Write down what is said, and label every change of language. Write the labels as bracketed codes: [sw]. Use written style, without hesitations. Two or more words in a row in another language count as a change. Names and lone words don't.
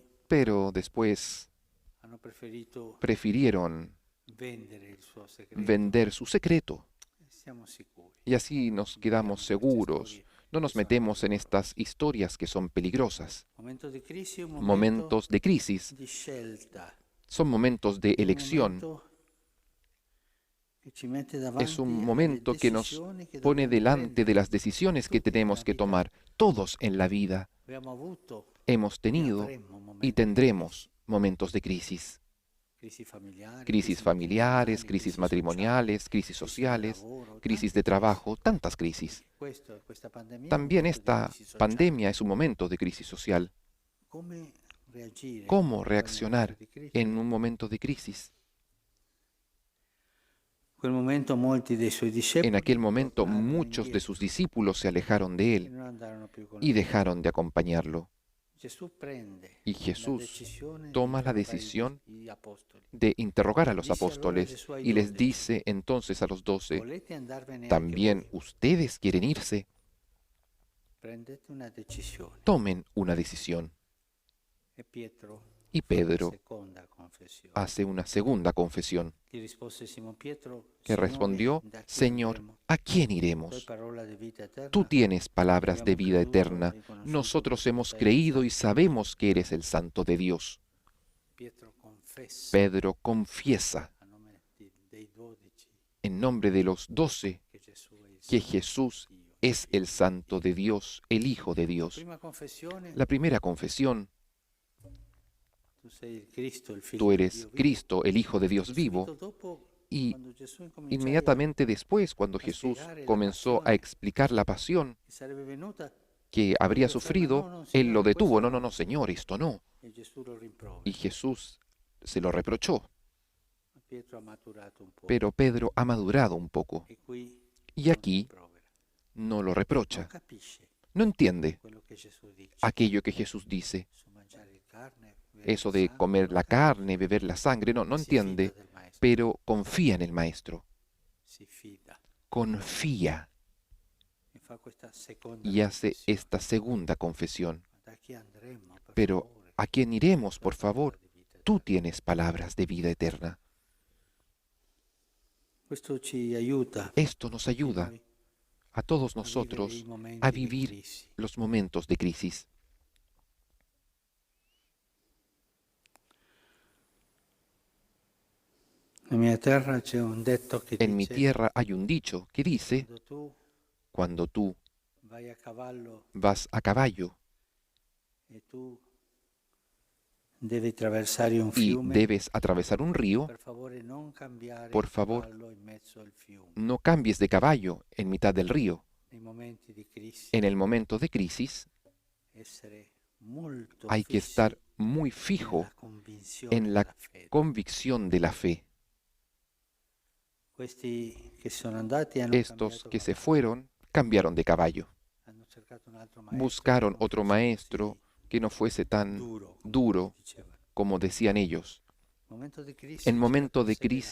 [es] pero después [it] hanno preferito [es] prefirieron [it] vendere il suo segreto. [es] vender su secreto. [it] Siamo sicuri. [es] Y así nos [it] Non [es] quedamos [it] entriamo in queste [es] seguros. [it] storie [es] No [it] che [es] nos [it] sono [es] metemos en [it] pericolose. [es] estas historias que son peligrosas. [it] Momento di crisi è un momento [es] Momentos de crisis [it] di scelta, [es] son momentos de [it] è un [es] elección. [it] momento che ci mette [es] Es [it] davanti [es] un [it] alle [es] momento que nos [it] decisioni che [es] pone [it] dobbiamo [es] delante de [it] prendere. [es] las decisiones que [it] Tutti [es] tenemos [it] nella [es] que [it] vita [es] tomar. Todos en la vida [it] abbiamo avuto [es] hemos [it] e [es] tenido [it] avremo [es] y [it] momenti di [es] tendremos momentos de crisis. [it] crisi familiari, [es] Crisis familiares, crisis [it] crisi sociali, [es] matrimoniales, crisis [it] crisi del [es] sociales, [it] lavoro, [es] crisis [it] tante [es] de trabajo, tantas crisis. [it] Questa pandemia è un [es] También [it] momento di [es] esta [it] crisi sociale. [es] pandemia es un momento de crisis social. [it] Come reagire [es] ¿Cómo [it] in quel [es] reaccionar [it] momento di crisi? [es] en un momento de crisis? [it] In quel momento molti dei suoi [es] En [it] discepoli [es] aquel momento [it] tornarono [es] muchos de sus [it] indietro [es] discípulos se alejaron de [it] e [es] él [it] non andarono più con [es] y [it] lui. [es] dejaron de acompañarlo. [it] Gesù prende [es] Y [it] la [es] Jesús [it] decisione di [es] toma la [it] interrogare [es] decisión [it] gli apostoli. [es] de interrogar a los [it] Disse allora [es] apóstoles [it] Gesù ai [es] y les [it] 12, [es] dice entonces a los 12, [it] volete andarvene anche [es] ¿también [it] voi? [es] ustedes quieren irse? [it] Prendete una decisione. [es] Tomen una decisión. [it] E Pietro [es] Y [it] fa una [es] Pedro [it] seconda confessione. [es] hace una segunda confesión, [it] Gli rispose Simon Pietro, [es] que [it] Signore, [es] respondió, [it] da chi [es] Señor, [it] andremo? [es] ¿a quién [it] Tu hai [es] iremos? [it] parola di vita eterna. [es] Tú tienes palabras de [it] Abbiamo [es] vida [it] creduto [es] eterna. [it] e conosciuto [es] Nosotros [it] che tu [es] hemos [it] sei il [es] creído y [it] Santo. [es] sabemos que eres el Santo de Dios. [it] Pietro confessa [es] Pedro confiesa [it] a nome dei 12 [es] en nombre de los 12 [it] che Gesù è il [es] que [it] Santo [es] Jesús [it] Dio. [es] es el Santo de Dios, el Hijo de [it] La [es] Dios. [it] prima confessione, [es] La primera confesión, [it] tu sei il Cristo, il figlio [es] tú [it] di [es] eres [it] Dio vivo. [es] Cristo, el Hijo de Dios [it] Subito [es] vivo. [it] dopo, [es] Y [it] quando Gesù incominciò [es] inmediatamente después, cuando Jesús comenzó a explicar la pasión [it] che sarebbe venuta, [es] que habría sufrido, Él lo detuvo. No, no, no, Señor, esto no. [it] e Gesù lo rimprovera. [es] Y Jesús se lo reprochó. [it] Ma Pietro ha maturato un po'. [es] Pero Pedro ha madurado un poco [it] E qui [es] y [it] non [es] aquí [it] rimprovera. [es] no lo [it] Non [es] reprocha. [it] capisce [es] No entiende [it] quello che Gesù dice. [es] aquello que Jesús dice, [it] Su mangiare carne, bere [es] eso [it] il [es] de [it] sangue, [es] comer [it] non [es] la [it] capisce. [es] carne, beber la sangre, no, no [it] Si fida [es] entiende, [it] del maestro, [es] pero confía en el Maestro, [it] si fida [es] confía [it] e fa questa seconda [es] y hace [it] confessione. [es] esta segunda confesión. [it] Ma da chi andremo, per [es] Pero, [it] favore? [es] ¿a quién iremos, por [it] La parola [es] favor? [it] di vita [es] Tú [it] eterna. [es] tienes palabras de vida eterna. [it] Questo ci aiuta [es] Esto nos [it] tutti [es] ayuda [it] noi [es] a todos [it] a vivere i [es] nosotros [it] momenti [es] a [it] di [es] vivir [it] crisi. [es] los momentos de crisis. [it] Nella mia terra c'è un detto che [es] En mi [it] dice: [es] tierra hay un dicho que dice, [it] quando tu [es] cuando tú [it] vai a cavallo [es] vas a caballo [it] e tu devi attraversare un [es] y [it] fiume, [es] debes atravesar un río, [it] per favore non cambiare [es] por [it] il [es] favor, [it] cavallo in mezzo al fiume. [es] no cambies de caballo en mitad del río. [it] Nei momenti di crisi [es] En el momento de crisis [it] essere molto [es] hay que [it] fissi [es] estar muy fijo [it] nella convinzione [es] en la [it] della fede. [es] convicción de la fe. [it] Questi che sono andati hanno [es] Estos [it] cambiato [es] que se [it] cavallo, [es] fueron cambiaron de caballo. [it] hanno cercato un altro maestro [es] Buscaron [it] che non [es] otro [it] fosse [es] maestro [it] così [es] que no fuese tan [it] duro, come [es] duro [it] dicevano. [es] como decían ellos. [it] Momento di crisi [es] En [it] c'è [es] momento [it] la [es] de [it] perseveranza,